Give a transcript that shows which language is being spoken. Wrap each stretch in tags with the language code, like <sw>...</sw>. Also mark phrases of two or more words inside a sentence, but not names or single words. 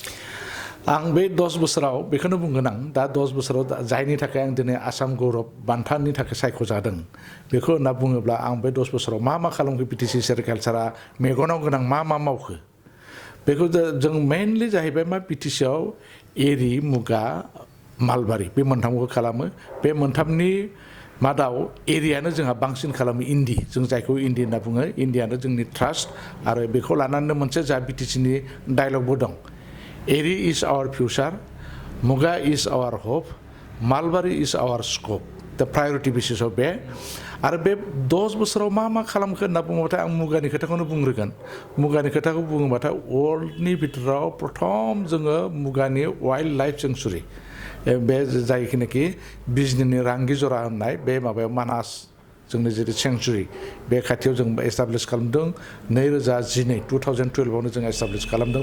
<brx>आं बे 10 बोसोराव बेखौनो बुंगोन, आं दा 10 बोसोराव जायनि थाखाय आं दिनै आसाम गौरब बान्थानि थाखाय सायख'जादों बेखौ होनना बुङोब्ला आं बे 10 बोसोराव मा खालामखो, बिटिसि सेरिकालचारा मेगनाव गोनां मा मावखो, बेखौ जों मेइनलि जाहैबाय मा बिटिसिआव एरि, मुगा, मालबारि बे मोनथामखौ खालामो। बे मोनथामनि मादाव एरियानो जोंहा बांसिन खालामो इन्दि, जों जायखौ इन्दि होनना बुङो। इन्डियानो जोंनि ट्रास्ट आरो बेखौ लानानै मोनसे जा बिटिसिनि डायलगबो दं,</brx> <en>Eri is our future, Muga is our hope, Malbari is our scope.</en> <brx>दा प्रायरिटि बेसिसाव बे आरो बे 10 बोसोराव मा खालामखो होनना बुङोबाथाय आं मुगानि खोथाखौनो बुंग्रोगोन। मुगानि खोथाखौ बुङोबाथाय वर्ल्डनि बिथोराव प्रथम जोङो मुगानि</brx> <en>wild life sanctuary,</en> <brx>बे जायखिनाखि बिजनीनि रांगि जरा होननाय बे माबायाव मानास जोंनि जेरै सेंचुरि, बे खाथियाव जों एस्टाब्लिश खालामदों 2012 आवनो जों एस्टाब्लिश खालामदों।</brx>